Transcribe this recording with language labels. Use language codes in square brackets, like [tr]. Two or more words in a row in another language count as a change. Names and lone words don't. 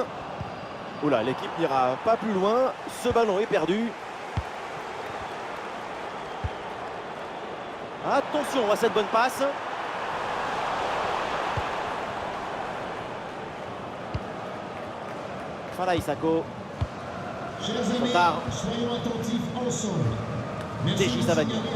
[fr] Oula, l'équipe n'ira pas plus loin. Ce ballon est perdu. Attention à cette bonne passe. Falaï Sako. Chotard. Soyons attentifs ensemble. Déji Savanier.